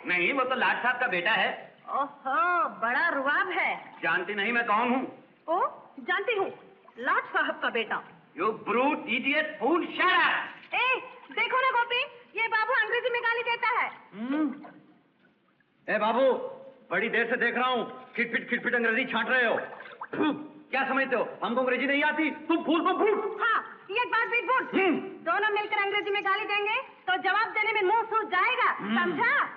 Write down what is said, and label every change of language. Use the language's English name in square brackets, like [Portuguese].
[Hindi] नहीं, वो तो लाट साहब का बेटा है। ओहो, बड़ा रुआब है। जानती नहीं मैं कौन हूँ? ओ, जानती हूँ, लाट साहब का बेटा। [English] You brute, idiot, fool, shut up! [Hindi] देखो ना गोपी, ये बाबू अंग्रेजी में गाली देता है। बाबू, बड़ी देर से देख रहा हूँ, खिटपिट अंग्रेजी छांट रहे हो। क्या समझते हो, हमको अंग्रेजी नहीं आती? तुम फूल को फूल। हाँ, ये बात भी फूट। दोनों मिलकर अंग्रेजी में गाली देंगे तो जवाब देने में मुंह सूज जाएगा, समझा?